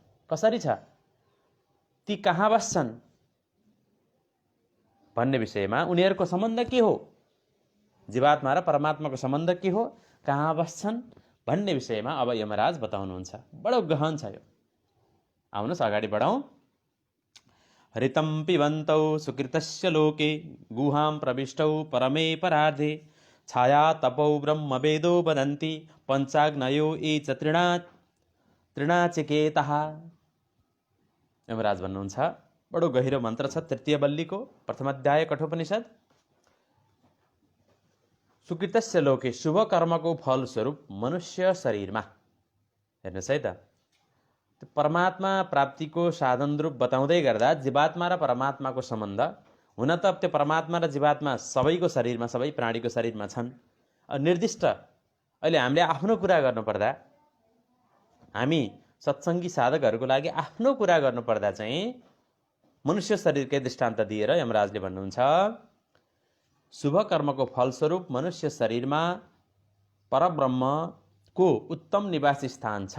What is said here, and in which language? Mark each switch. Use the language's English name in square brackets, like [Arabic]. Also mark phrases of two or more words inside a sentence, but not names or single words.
[Nepali] कसरी छ, ती कहाँ बस्छन् भन्ने विषयमा उनीहरूको सम्बन्ध के हो, जीवात्मा र परमात्माको सम्बन्ध के हो, कहाँ बस्छन् भन्ने विषयमा अब यमराज बताउनुहुन्छ। बडो गहन छ यो। आउनुहोस् अगाडि बढौँ। [Sanskrit] हरितं पिबन्तौ सुकृतस्य लोके गुहां प्रविष्टौ परमे परार्धे छाया तपौ ब्रह्म वेदो वदन्ति पञ्चाग्नयो ये च तृणाचिकेतः। [Nepali] यमराज भन्नुहुन्छ बडो गहिरो मन्त्र छ तृतीय बल्लीको प्रथम अध्याय कठोपनिषद। [Sanskrit] सुकृतस्य लोके, [Nepali] शुभ कर्मको फलस्वरूप मनुष्य शरीरमा, हेर्नुहोस् है त, परमात्मा प्राप्तिको साधन रूप बताउँदै गर्दा जीवात्मा र परमात्माको सम्बन्ध, हुन त त्यो परमात्मा र जीवात्मा सबैको शरीरमा, सबै प्राणीको शरीरमा छन्। निर्दिष्ट अहिले हामीले आफ्नो कुरा गर्नुपर्दा, हामी सत्सङ्गी साधकहरूको लागि आफ्नो कुरा गर्नुपर्दा चाहिँ मनुष्य शरीरकै दृष्टान्त दिएर यमराजले भन्नुहुन्छ शुभ कर्मको फलस्वरूप मनुष्य शरीरमा परब्रह्मको उत्तम निवास स्थान छ।